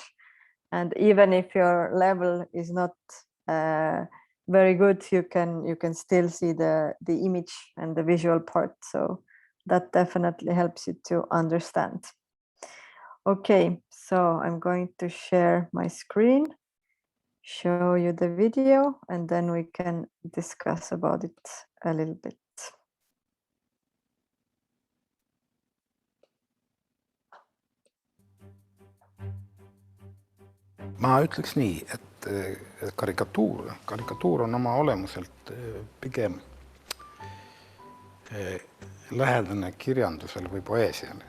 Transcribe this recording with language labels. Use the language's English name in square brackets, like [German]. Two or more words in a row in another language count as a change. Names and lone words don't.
[English] And even if your level is not very good, you can still see the image and the visual part. So that definitely helps you to understand. Okay, so I'm going to share my screen, show you the video, and then we can discuss about it a little bit. [Estonian] Ma ütleks nii, et karikatuur on oma olemuselt pigem lähedane kirjandusele või poeesiale.